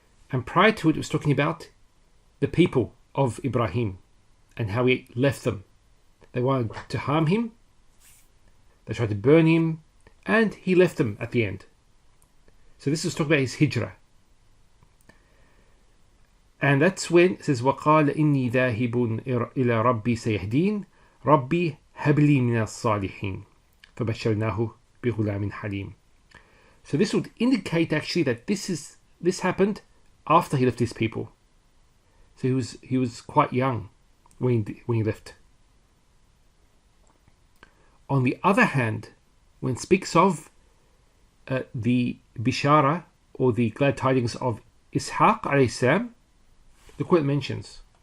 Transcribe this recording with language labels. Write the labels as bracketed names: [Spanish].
[English] And prior to it was talking about the people of Ibrahim and how he left them. They wanted to harm him, they tried to burn him, and he left them at the end. So this is talking about his hijrah. And that's when it says [Arabic] وَقَالَ إِنِّي ذَاهِبٌ إِلَى رَبِّي سَيَهْدِينَ رَبِّي هَبْ لِي مِنَ الصَّالِحِينَ فَبَشَّرْنَاهُ بِغُلَامٍ حَلِيمٍ. [English] So this would indicate actually that this happened after he left his people. So he was quite young when he left. On the other hand, when it speaks of the bishara or the glad tidings of Ishaq alayhi salam, look what it mentions.